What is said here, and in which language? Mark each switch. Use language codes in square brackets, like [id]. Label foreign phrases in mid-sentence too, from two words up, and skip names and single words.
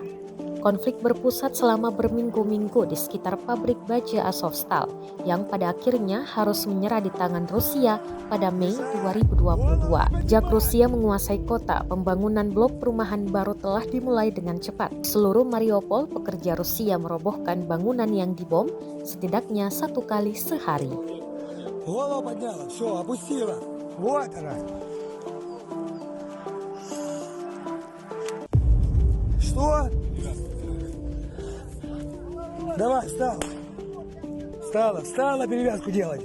[id] Konflik berpusat selama berminggu-minggu di sekitar pabrik baja Azovstal yang pada akhirnya harus menyerah di tangan Rusia pada Mei 2022. Sejak Rusia menguasai kota, pembangunan blok perumahan baru telah dimulai dengan cepat. Seluruh Mariupol, pekerja Rusia merobohkan bangunan yang dibom setidaknya 1 kali sehari. [ru] Голову подняла, все, опустила. Вот она. Что? Давай, встала. Встала перевязку делать.